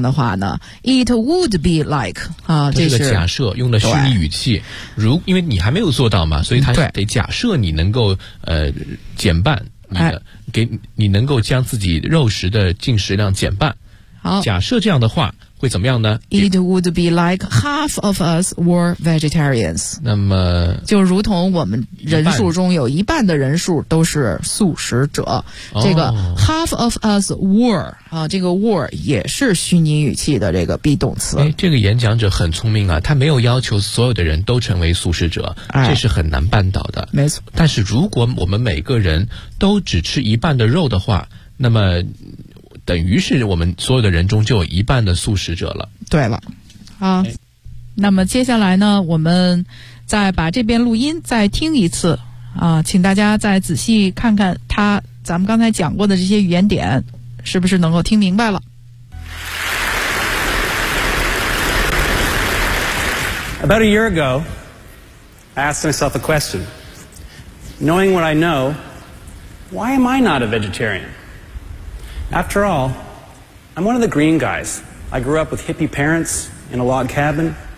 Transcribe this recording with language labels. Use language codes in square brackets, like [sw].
[zh] 的话呢 [en] ，it would be like 啊， [zh] 这是个假设，用的虚拟语气。如因为你还没有做到嘛，所以他得假设你能够减半你的，给你能够将自己肉食的进食量减半。好，假设这样的话会怎么样呢 [en] ？It would be like half of us were vegetarians。 [zh] 那么，就如同我们人数中有一半的人数都是素食者。哦、这个 [en] half of us were [zh] 啊，这个 were 也是虚拟语气的这个 be 动词。哎，这个演讲者很聪明啊，他没有要求所有的人都成为素食者，这是很难办到的。没错。但是如果我们每个人都只吃一半的肉的话，那么。等于是我们所有的人中就有一半的素食者了。对了，啊，那么接下来呢，我们再把这边录音再听一次啊，请大家再仔细看看他咱们刚才讲过的这些语言点，是不是能够听明白了 [en] ？About a year ago, I asked myself a question. Knowing what I know, why am I not a vegetarian? After all, I'm one of the green guys. I grew up with hippie parents in a log cabin.